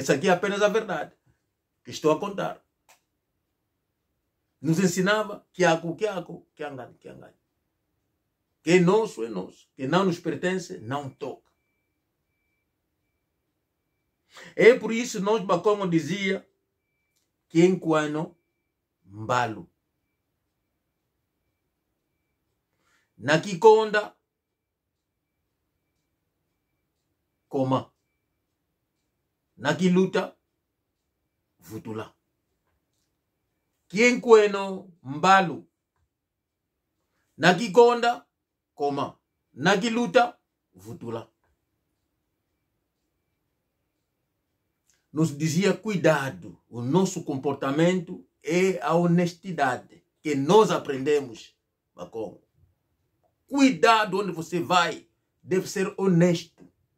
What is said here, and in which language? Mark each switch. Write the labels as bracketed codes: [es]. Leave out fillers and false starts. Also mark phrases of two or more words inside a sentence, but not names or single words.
[pt] Essa aqui é apenas a verdade que estou a contar. Nos ensinava [kg] kiako, kiangana. [pt] Que é nosso, que não nos pertence, não toca. É por isso que nós Bakongo dizia que em [kg] Kwano mbalo. Na Kikonda, koma. Na Kiluta, vutula. Quem Kweno mbalo. Na Kikonda, koma. Na Kiluta, vutula. [pt] Nos dizia cuidado, o nosso comportamento é a honestidade que nós aprendemos, Bakongo. Cuidado onde você vai, deve ser honesto.